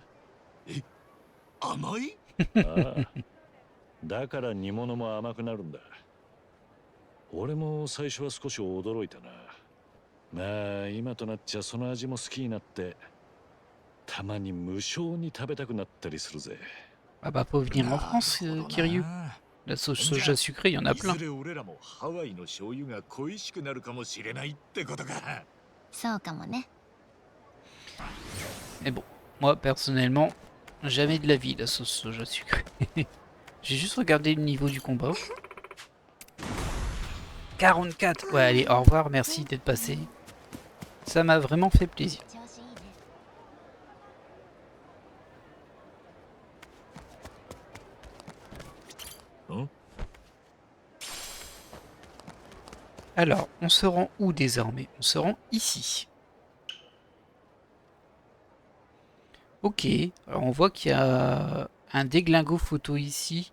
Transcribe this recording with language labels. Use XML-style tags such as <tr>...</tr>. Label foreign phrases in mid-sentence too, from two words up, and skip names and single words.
<ja>え、甘い？ああ、だから煮物も甘くなるんだ。俺も最初は少し驚いたな。まあ今となっちゃその味も好きになってたまに無性に食べたくなったりするぜ。</ja> <fr>Ah bah faut venir en France,</fr> <ja>なるほどな。</ja> <fr>Kiryu. La sauce soja sucrée, il y en a</fr> <ja>い</ja> <fr>plein.</fr> <ja>ずれ俺らもハワイの醤油が恋しくなるかもしれないってことか。そうかもね。</ja> <fr>Mais bon, moi personnellement, jamais de la vie la sauce soja sucrée. J'ai juste regardé le niveau du combat. 44. Ouais, allez, au revoir, merci d'être passé. Ça m'a vraiment fait plaisir.</fr> <ja>調子いいね。</ja> <fr>Alors, on se rend où désormais? On se rend ici. Ok, alors on voit qu'il y a un déglingo photo ici.</fr>